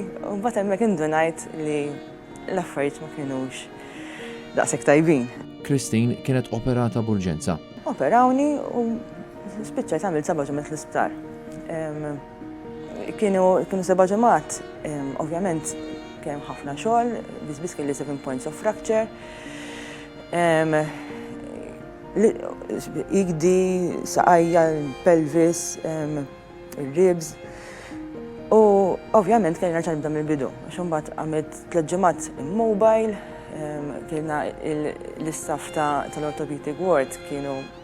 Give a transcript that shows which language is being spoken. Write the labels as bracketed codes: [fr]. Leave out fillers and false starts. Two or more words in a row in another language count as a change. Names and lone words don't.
[mt] U mbagħad hemmhekk indunajt li l-affarijiet ma kienux daqshekk tajbin. Christine kienet operata b'urġenza. Operawni u spiċċajt għamilt 7 ġimgħat l-isptar. Kienu 7 ġimgħat, ovvjament kien ħafna xogħol, biss kelli 7 [en] points of fracture. [mt] Igdi, saqajja, pelvis, ribs. U ovvjament kelli nerġa' nibda mill-bidu, għax imbagħad għamilt 3 ġimgħat immobile, kienna l-istaff tal- [en] orthopedic ward [mt] kienu.